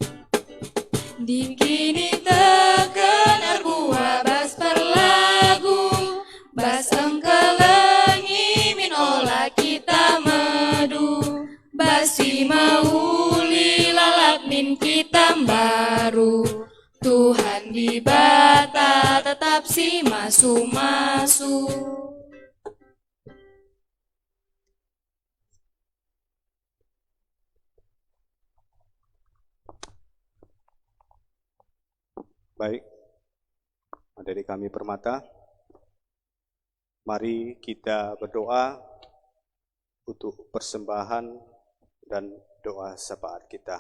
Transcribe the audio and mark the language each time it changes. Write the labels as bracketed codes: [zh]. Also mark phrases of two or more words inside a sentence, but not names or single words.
[btx] Dikini tekenar buah bas perlagu, bas engkelengi min olah kita medu, basi mauli lalap min kita baru, Tuhan di bata tetap si masu-masu. [id] Baik, adik kami Permata, mari kita berdoa untuk persembahan dan doa syafaat kita.